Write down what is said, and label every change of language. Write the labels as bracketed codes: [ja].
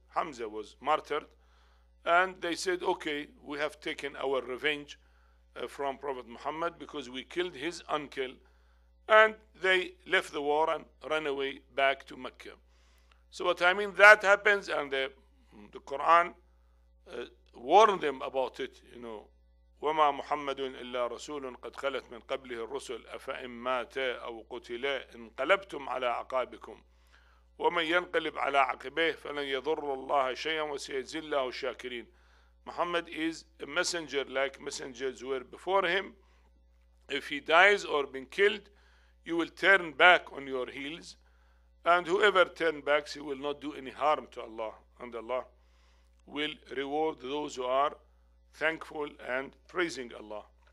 [en] Hamza was martyred. And they said, okay, we have taken our revenge from Prophet Muhammad because we killed his uncle. And they left the war and ran away back to Mecca. So what I mean, that happens, and the Quran warned them about it, you know. [ar] وما محمد إلا رسول قد خلت من قبله الرسل أفإن مات أو قتل انقلبتم على عقابكم ومن ينقلب على عقبيه فلن يضر الله شيئا وسيجزي الله الشاكرين. [en] Muhammad is a messenger like messengers were before him. If he dies or been killed, you will turn back on your heels, and whoever turns back, he will not do any harm to Allah, and Allah will reward those who are thankful and praising Allah.